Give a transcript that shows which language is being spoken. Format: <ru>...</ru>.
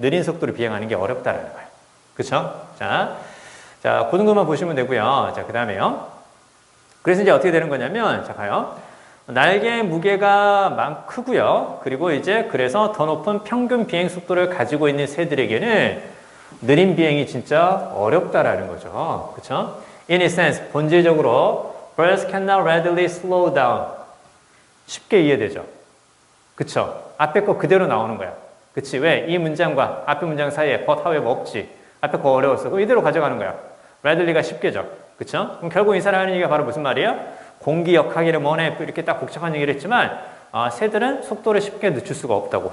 <ko>느린 속도로 비행하는 게 어렵다라는 거예요. 그렇죠? 자, 고등급만 보시면 되고요. 자, 그다음에요. 그래서 이제 어떻게 되는 거냐면 자, 가요. 날개의 무게가 크고요. 그리고 이제 그래서 더 높은 평균 비행 속도를 가지고 있는 새들에게는 느린 비행이 진짜 어렵다라는 거죠. 그렇죠?</ko> <en>In a sense,</en> <ko>본질적으로</ko> <en>birds cannot readily slow down.</en> <ko>쉽게 이해되죠? 그쵸? 앞에 거 그대로 나오는 거야. 그치? 왜? 이 문장과 앞에 문장 사이에 but however 없지. 앞에 거 어려웠어. 그럼 이대로 가져가는 거야. readilly가 쉽게죠. 그쵸? 그럼 결국 이 사람이 하는 얘기가 바로 무슨 말이에요? 공기 역학이를 뭐네 이렇게 딱 복잡한 얘기를 했지만 새들은 속도를 쉽게 늦출 수가 없다고.</ko>